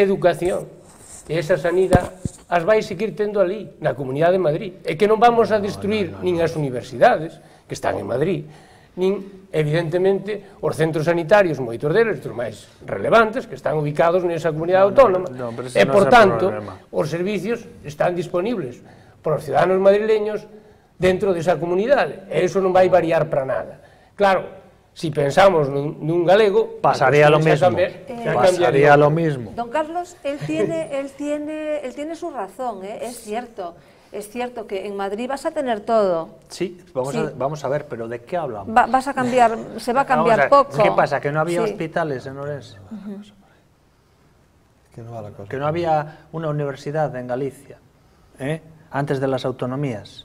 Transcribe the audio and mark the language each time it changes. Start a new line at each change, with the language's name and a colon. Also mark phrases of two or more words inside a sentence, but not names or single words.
Galician: educación e esa sanidade as vai seguir tendo ali, na Comunidade de Madrid, e que non vamos a destruir nin as universidades que están en Madrid, nin, evidentemente, os centros sanitarios, moitos deles, os máis relevantes, que están ubicados nesa comunidade autónoma, e, por tanto, os
Spanish: servicios están disponibles para
Galician: os
Spanish: ciudadanos madrileños
Galician: dentro desa comunidade, e iso non vai variar para nada. Claro, si pensamos nun galego,
Spanish: pasaría lo mismo. Pasaría lo mismo. Don Carlos, él tiene su razón, es cierto. Es cierto que en Madrid vas a tener todo. Sí, vamos a ver, pero ¿de qué hablamos? Vas a cambiar, se va a cambiar poco. ¿Qué pasa? ¿Que no había hospitales en Orense? Que no había una universidad en Galicia, antes de las autonomías.